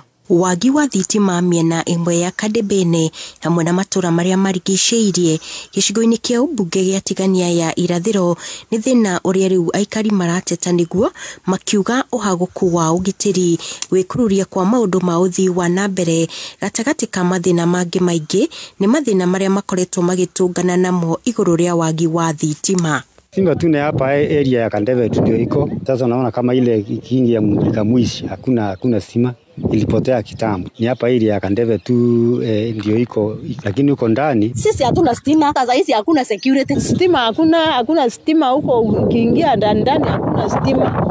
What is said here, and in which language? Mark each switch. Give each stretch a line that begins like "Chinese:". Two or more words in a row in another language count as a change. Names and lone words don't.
Kikuyu: Wagi wa thitima mĩena ĩmwe ya Kadebene hamwe na matũra marĩa marigicĩirie gĩcigo-inĩ kĩa ũmbunge gĩa Tigania ya irathĩro nĩ thĩna ũrĩa rĩu aikari marateta nĩguo makiuga ũhagũku wa ũgitĩri, gwĩkururia kwa maũndũ ma ũthii wa na mbere gatagatĩ ka mathĩna mangĩ maingĩ nĩ mathĩna marĩa makoretwo magĩtũngana namo igũrũ rĩa wagi wa thitima.
Swahili: Simba tune hapa area ya Kandeve ndio iko. Sasa unaona kama ile kingi ya Mulika Mwishi hakuna stima, ilipotea kitambo. Ni hapa area ya Kandeve tu ndio iko, lakini uko ndani sisi hatuna stima. Sasa hizi hakuna security. Stima hakuna stima huko, ukiingia ndani hakuna stima.